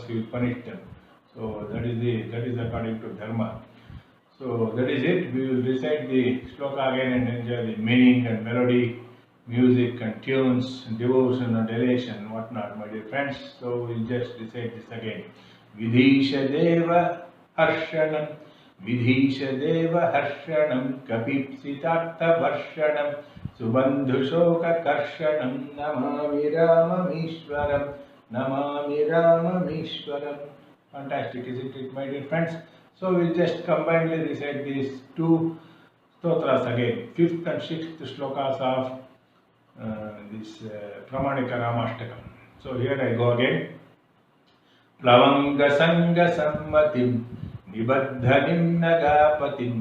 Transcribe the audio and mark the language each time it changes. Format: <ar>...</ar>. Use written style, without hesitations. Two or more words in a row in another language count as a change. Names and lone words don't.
<en>He will punish them. So that is according to Dharma. So that is it. We will recite the shloka again and enjoy the meaning and melody, music and tunes, and devotion and elation and whatnot, my dear friends. So we'll just recite this again.</en> <sa>Vidhisha Deva Harshanam. Vidhisha Deva Harshanam. Kapipsitartha Varshanam. Subandhu Shoka Karshanam. Namami Ramamishwaram. Namami Ramamishwaram.</sa> <en>Fantastic, isn't it, my dear friends? So we'll just combinedly recite these two stotras again. 5th and 6th shlokas of this Pramanika Ramashtakam. So here I go again.</en> <sa>Plavanga Sanga Sammatim Nibaddhanim Nagapatim.</sa>